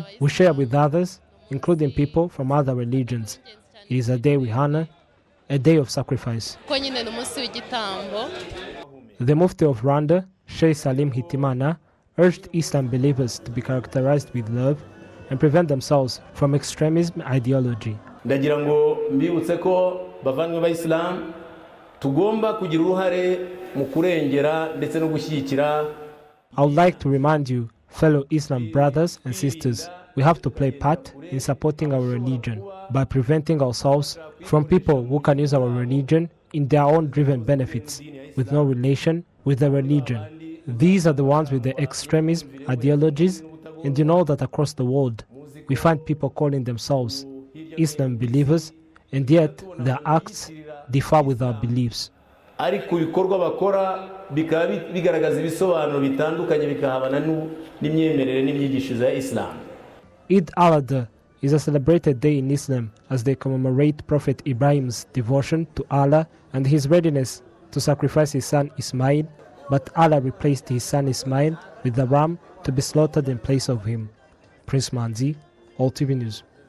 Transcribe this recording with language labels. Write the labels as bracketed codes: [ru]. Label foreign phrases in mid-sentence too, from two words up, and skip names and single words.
[en] We share with others, including people from other religions. It is a day we honor, a day of sacrifice. The Mufti of Rwanda, Sheikh Salim Hitimana, urged Islam believers to be characterized with love and prevent themselves from extremism ideology. [rw] Ndagira ngo mbibutse ko bavandimwe ba Islam tugomba kugira uruhare mu kurengera ndetse no gushyigikira. [en] I would like to remind you, fellow Islam brothers and sisters, we have to play part in supporting our religion by preventing ourselves from people who can use our religion in their own driven benefits with no relation with the religion. These are the ones with the extremism ideologies, and you know that across the world we find people calling themselves Islam believers, and yet their acts differ with our beliefs. [rw] ariko ibikorwa bakora bikaba bigaragaza ibisobanuro bitandukanye bikahabana n'imyemerere n'imyigishirize ya Islam. [en] Eid al-Adha is a celebrated day in Islam as they commemorate Prophet Ibrahim's devotion to Allah and his readiness to sacrifice his son Ismail, but Allah replaced his son Ismail with a ram to be slaughtered in place of him. Prince Manzi, RwandaTV News.